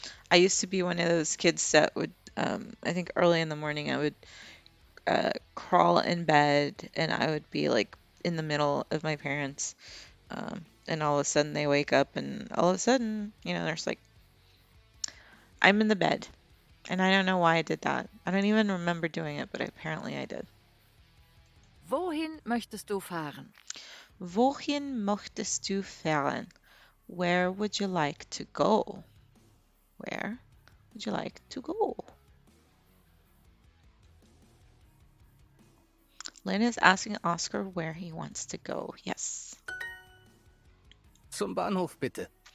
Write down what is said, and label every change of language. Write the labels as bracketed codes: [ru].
[en] I used to be one of those kids that would, I think early in the morning, I would crawl in bed and I would be like in the middle of my parents. And all of a sudden they wake up and all of a sudden, there's like, I'm in the bed. And I don't know why I did that. I don't even remember doing it, but apparently I did. [de] Wohin möchtest du fahren? Wohin möchtest du fahren? [en] Where would you like to go? Where would you like to go? Lynn is asking Oscar where he wants to go. Yes. [de] Zum Bahnhof bitte.